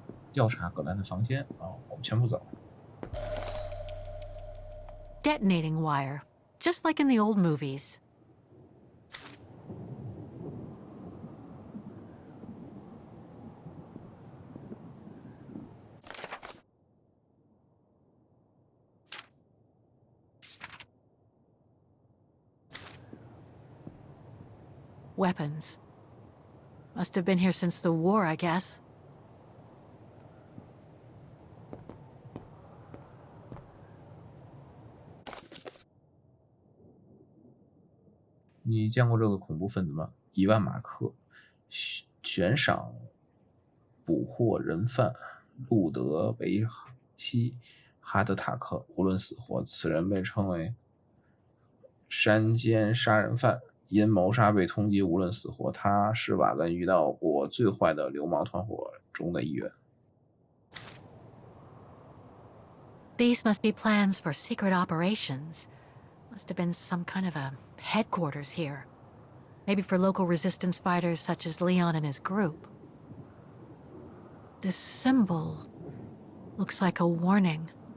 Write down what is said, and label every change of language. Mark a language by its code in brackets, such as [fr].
[zh] 调查葛兰的房间啊，我们全部走。 [en] Detonating wire, just like in the old movies. Weapons. Must have been here since the war, I guess. [zh] 你见过这个恐怖分子吗？1万马克，悬赏捕获人犯路德维希·哈德塔克，无论死活。此人被称为山间杀人犯，因谋杀被通缉，无论死活。他是瓦根遇到过最坏的流氓团伙中的一员。 [en] These must be plans for secret operations. Must have been some kind of a headquarters here. Maybe for local resistance fighters such as Leon and his group. This symbol looks like a warning.